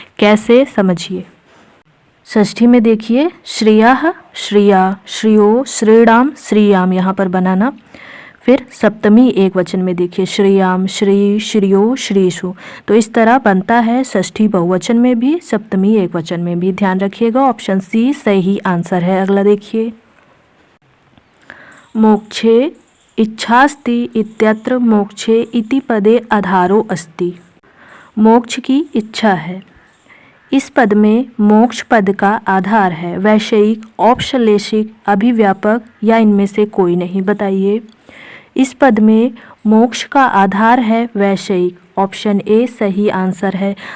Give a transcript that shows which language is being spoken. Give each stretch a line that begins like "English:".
Hindi: कैसे, समझिए। षष्ठी में देखिए श्रियः, श्रिया, श्रियो, श्रीणाम, श्रीयाम यहाँ पर बनाना। फिर सप्तमी एकवचन में देखिए श्रीयाम, श्री, श्रियो, श्रीषु। तो इस तरह बनता है षष्ठी बहुवचन में भी, सप्तमी एकवचन में भी। ध्यान रखिएगा, ऑप्शन सी सही आंसर है।
Sanskrit: अगला देखिए, मोक्षे इच्छास्ति इत्यत्र मोक्षे इति पदे आधारो अस्ति।
Hindi: मोक्ष की इच्छा है, इस पद में मोक्ष पद का आधार है वैषयिक, औपश्लेषिक, अभिव्यापक या इनमें से कोई नहीं। बताइए इस पद में मोक्ष का आधार है वैषयिक, ऑप्शन ए सही आंसर है।